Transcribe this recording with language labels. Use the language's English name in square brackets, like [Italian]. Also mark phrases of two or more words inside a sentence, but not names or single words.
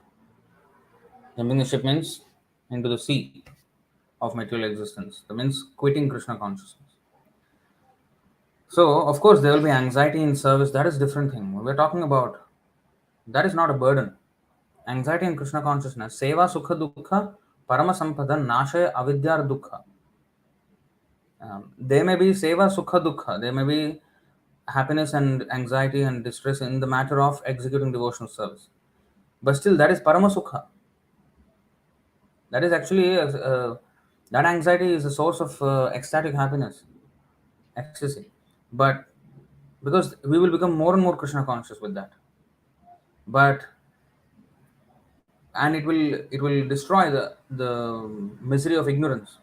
[English] Jumping the ship means into the sea of material existence. That means quitting Krishna consciousness. So, of course, there will be anxiety in service. That is a different thing. We're talking about that is not a burden. Anxiety in Krishna consciousness, [Bangla] সেবা সুখ দুঃখ, পরম সম্পদ, নাশয় অবিদ্যার দুঃখ. [English] There may be [Bangla] সেবা সুখ দুঃখ. [English] There may be happiness and anxiety and distress in the matter of executing devotional service. But still, that is [Bangla] পরম সুখ. [English] That is actually that anxiety is a source of ecstatic happiness, ecstasy. But because we will become more and more Krishna conscious with that, but and it will destroy the misery of ignorance.